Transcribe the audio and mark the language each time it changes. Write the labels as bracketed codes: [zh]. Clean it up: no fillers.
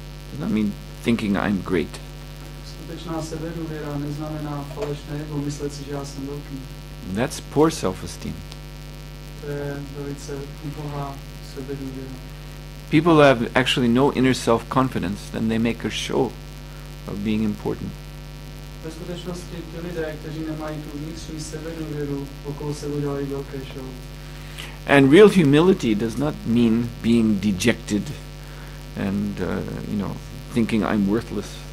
[en] Does not mean thinking I'm great. [cs] Skutečná sebedůvěra neznamená falešné ego, myslet si, že já jsem velký. [en] That's poor self-esteem. [cs] To je velice ubohá sebedůvěra. [en] People who have actually no inner self-confidence, then they make a show of being important. [cs] Ve skutečnosti ti lidé, kteří nemají tu vnitřní sebedůvěru, okolo sebe udělají velké show. [en] And real humility does not mean being dejected and, thinking I'm worthless.